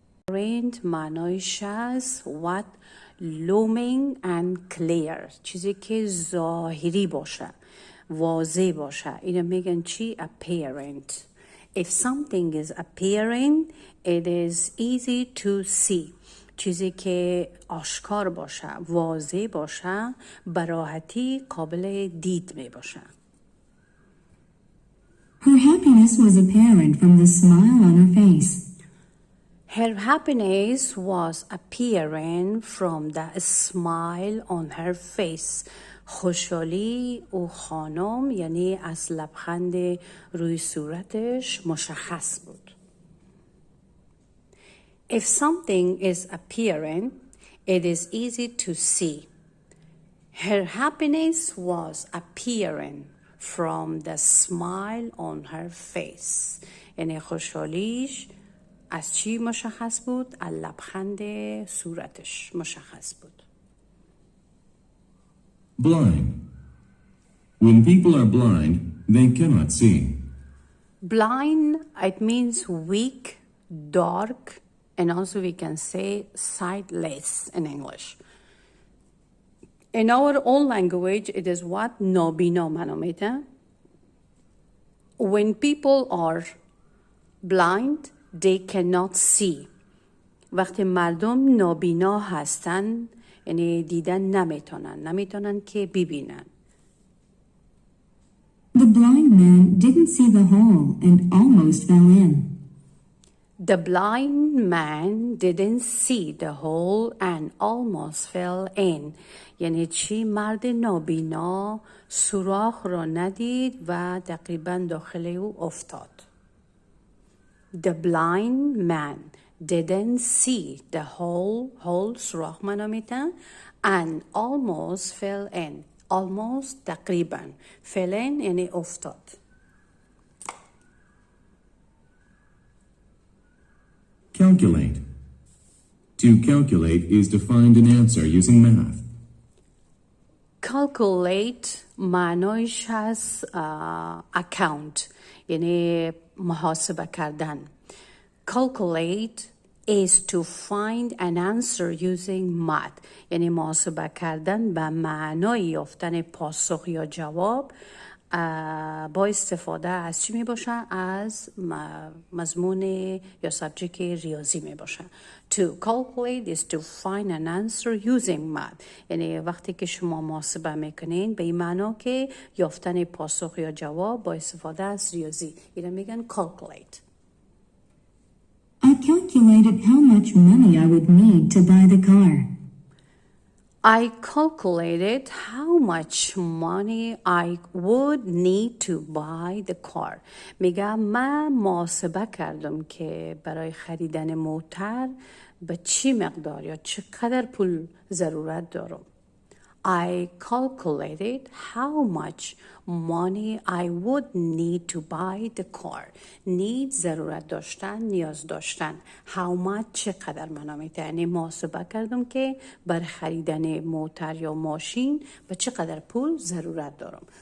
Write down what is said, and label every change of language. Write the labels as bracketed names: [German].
[Persian] Tرین معنایش از [English] what looming and clear، [Persian] چیزی که ظاهری باشه، واضح باشه. اینو میگن چی؟ apparent. [English] If something is apparent, it is easy to see. [Persian] چیزی که آشکار باشه، واضح باشه، براحتی قابل دید می باشه. [English] Her happiness was apparent from the smile on her face. Her happiness was apparent from the smile on her face. [Persian] خوشحالی او خانم یعنی از لبخند روی صورتش مشخص بود. [English] If something is apparent, it is easy to see. Her happiness was apparent from the smile on her face. [Persian] یعنی خوشحالیش از چی مشخص بود؟ از لبخند صورتش مشخص بود. [English] Blind. When people are blind, they cannot see. Blind, it means weak, dark, and also we can say sightless in English. In our own language, it is what? [Persian] نابینا منو میده. [English] When people are blind, they cannot see. [Persian] وقتی مردم نابینا هستن یعنی دیدن نمیتونن که ببینن. [English] The blind man didn't see the hole and almost fell in. The blind man didn't see the hole and almost fell in. [Persian] یعنی چی؟ مرد نابینا سوراخ را ندید و تقریبا داخل او افتاد. [English] The blind man didn't see the hole [Persian] سوراخ منو میتن [English] and almost fell in. [Persian] almost تقریبا fell in یعنی افتاد. [English] Calculate. To calculate is to find an answer using math. [Persian] Calculate معنایش هست account یعنی محاسبه کردن. [English] Calculate is to find an answer using math [Persian] یعنی محاسبه کردن به معنای یافتن پاسخ یا جواب با استفاده از چی می باشه؟ از مضمون یا سابجکت ریاضی می باشه. [English] To calculate is to find an answer using math [Persian] یعنی وقتی که شما محاسبه میکنین به این معنا که یافتن پاسخ یا جواب با استفاده از ریاضی. اینو میگن calculate. [English] I calculated how much money I would need to buy the car. I calculated how much money I would need to buy the car. [Persian] میگم من محاسبه کردم که برای خریدن موتر به چی مقدار یا چقدر پول ضرورت دارم. [English] I calculated how much money I would need to buy the car. [Persian] Need ضرورت داشتن، نیاز داشتن. How much چقدر منو میده. یعنی محاسبه کردم که برای خریدن موتر یا ماشین به چقدر پول ضرورت دارم.